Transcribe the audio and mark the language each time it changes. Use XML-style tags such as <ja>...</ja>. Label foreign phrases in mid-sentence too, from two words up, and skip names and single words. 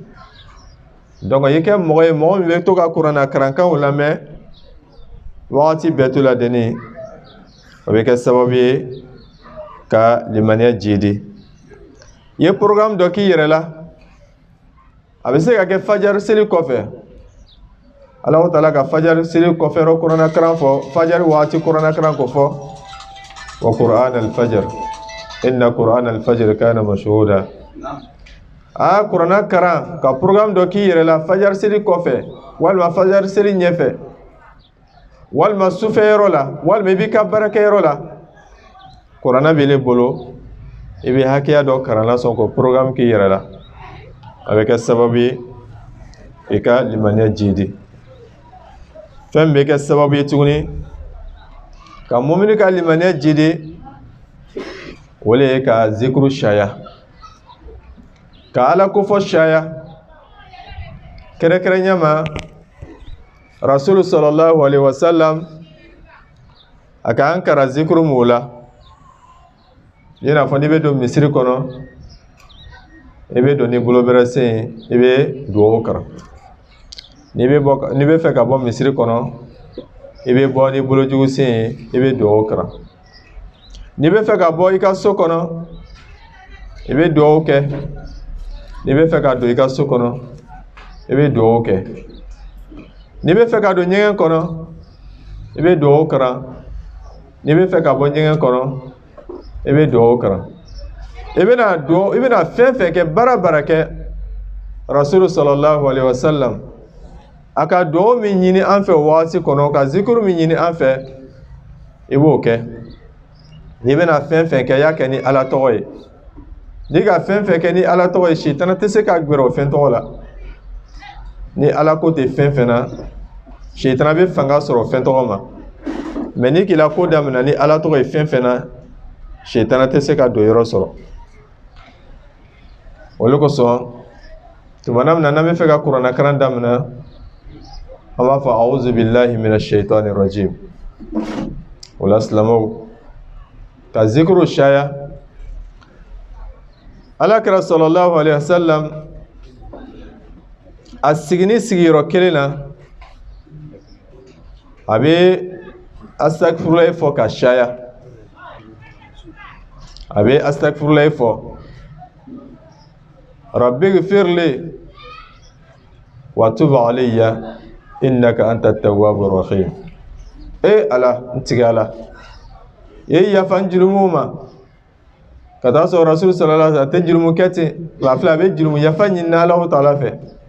<bm>Donc i kɛ mɔgɔ ye mɔgɔ min bɛ to ka kuranɛ karankanw lamɛn wagati bɛɛ to la deni o bɛ kɛ sababu ye ka limaniya jidi. I ye programme dɔ k'i yɛrɛ la a bɛ se ka kɛ fajari seli kɔfɛ.</bm> <ar>الله تعالى</ar> <bm>ka fajari seli kɔfɛ kuranɛ karan fɔ fajari wagati kuranɛ karan ko fɔ</bm> <ar>وقرآن الفجر إن قرآن الفجر كان مشهودا.</ar> <bm>Kuranɛ karan ka programme dɔ k'i yɛrɛ la fajari seli kɔfɛ walima fajari seli ɲɛfɛ walima sufɛyɔrɔ la walima i b'i ka baarakɛyɔrɔ la kuranɛ b'ile bolo i bɛ hakɛya dɔ karanna sɔn ko programme k'i yɛrɛ la a bɛ kɛ sababu ye i ka limaniya jidi. Fɛn bɛ kɛ sababu ye tuguni ka mumini ka limaniya jidi o le ye ka zikuru caya ka Ala kofɔ caya. Kɛrɛnkɛrɛnya ma Rasulu</bm> <ar>صلى الله عليه وسلم</ar> <bm>a ka an kara zikuru mun la i n'a fɔ n'i bɛ don misiri kɔnɔ i bɛ don ni bolo bɛrɛ sen i bɛ dugawu karan. N'i bɛ fɛ ka bɔ misiri kɔnɔ i bɛ bɔ ni bolojugu sen i bɛ dugawu karan. N'i bɛ fɛ ka bɔ i ka so kɔnɔ i bɛ dugawu kɛ. N'i bɛ fɛ ka don i ka so kɔnɔ i bɛ dugawu kɛ. N'i bɛ fɛ ka don ɲɛgɛn kɔnɔ i bɛ dugawu karan. N'i bɛ fɛ ka bɔ ɲɛgɛn kɔnɔ i bɛ dugawu karan. I bɛna fɛn fɛn kɛ baara kɛ Rasulu</bm> <ar>صلى الله عليه وسلم</ar> <bm>a ka dugawu min ɲini an fɛ wagati kɔnɔ ka zikuru min ɲini an fɛ i b'o kɛ. N'i bɛna fɛn fɛn kɛ y'a kɛ ni Ala tɔgɔ ye. N'i ka fɛn fɛn kɛ ni Ala tɔgɔ ye sitana tɛ se ka gbɛrɛ o fɛn tɔgɔ la. Ni Ala ko tɛ fɛn fɛn na sitana bɛ fanga sɔrɔ fɛn tɔgɔ ma. mais ni kila ko damina ni ala tɔgɔ ye fɛn fɛn na shaitana tɛ se ka don yɔrɔ sɔrɔ olu kosɔn tumana min na n'an bɛ fɛ ka kuranna karan damina an b'a fɔ</bm> <ar>أعوذ بالله من الشيطان الرجيم</ar> <bm>o la silamɛw ka zikru caya alakira</bm> <ar>صلى الله عليه وسلم</ar> <bm>a sigini sigiyɔrɔ kelen na a bɛ astagfirullah fɔ ka caya a bɛ astagfirullah fɔ</bm> <ar>رب اغفر لي وتب علي إنك أنت التواب الرحيم</ar> <bm>ala ntigi ala ye yafan jurumu ma ka taa sɔrɔ rasul</bm> <ar>صلى الله عليه وسلم</ar> <bm>tɛ jurumu kɛ ten wa fila a bɛ jurumu yafa ɲini</bm> <ar>الله تعالى</ar> <bm>fɛ</bm>